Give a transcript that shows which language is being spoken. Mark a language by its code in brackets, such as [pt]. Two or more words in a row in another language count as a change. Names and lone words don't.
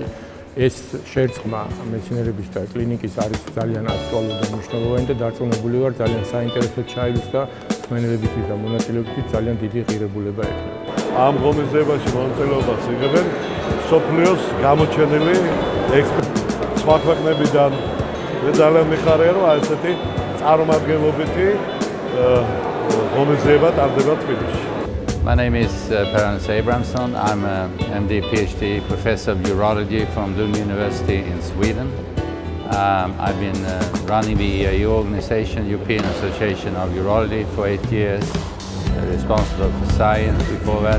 [ka] ეს შერწყმა მეცნიერების და კლინიკის არის ძალიან აქტუალური და მნიშვნელოვანი და დარწმუნებული ვარ, ძალიან საინტერესო ჩაივლის და მსმენელებისთვის და მონაწილეებისთვის ძალიან დიდი ღირებულება ექნება. ამ ღონისძიებაში მონაწილეობას იღებენ მსოფლიოს გამოჩენილი ექსპერტები სხვა ქვეყნებიდან. მე ძალიან მიხარია, რომ ესეთი წარმომადგენლობითი ღონისძიება ტარდება თბილისში. [en] My name is Perance Abramson. I'm a MD PhD professor of urology from Lund University in Sweden. I've been running the EAU organization, European Association of Urology, for 8 years, responsible for science before that.